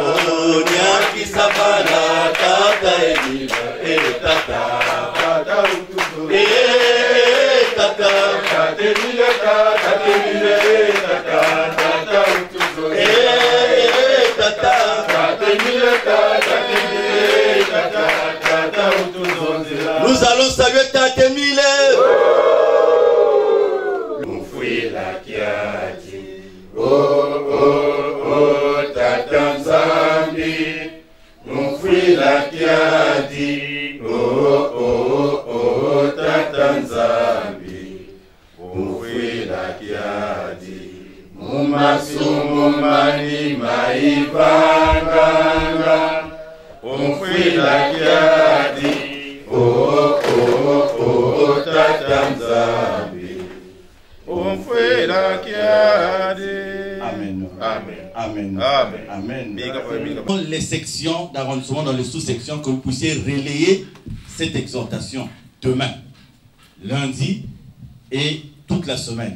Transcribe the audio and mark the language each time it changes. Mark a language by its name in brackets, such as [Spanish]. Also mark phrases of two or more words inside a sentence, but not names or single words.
[Kongo] Oh, Nyakisabala, Tata Emile, Tata, Tata Utuzonzela. Tata, Tata Emile, Tata Emile, Tata, Tata Utuzonzela. Tata, Tata Emile, Tata Emile, Tata, Tata Utuzonzela. [French] Nous allons saluer Tata Emile. [Kongo] Oh, oh, oh, Tata Nzambi, Mufwi la kiadi. Oh, oh, oh, Tata Nzambi, Mufwi la kiadi. Mumasumu mani maibanganga, Mufwi la kiadi. Oh, oh, oh, Tata Nzambi. Amen. Amen. Amen. Amen. [French] Dans les sections d'arrondissement, dans les sous-sections, que vous puissiez relayer cette exhortation demain, lundi et toute la semaine.